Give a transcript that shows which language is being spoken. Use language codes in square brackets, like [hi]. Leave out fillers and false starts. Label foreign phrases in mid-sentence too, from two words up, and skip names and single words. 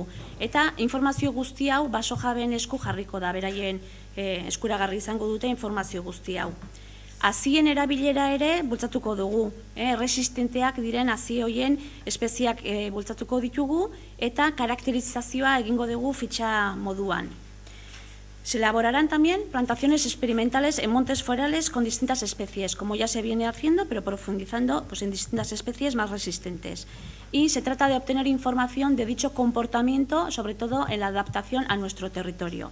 [eu] Eta informazio guzti hau baso jabeen esku jarriko da, beraien eskuragarri izango dute informazio guzti hau. Azien erabilera ere bultzatuko dugu, resistenteak diren azi hoien espeziak bultzatuko ditugu eta karakterizazioa egingo dugu fitxa moduan. [es] Se elaborarán también plantaciones experimentales en montes forales con distintas especies, como ya se viene haciendo, pero profundizando en distintas especies más resistentes. Y se trata de obtener información de dicho comportamiento, sobre todo en la adaptación a nuestro territorio.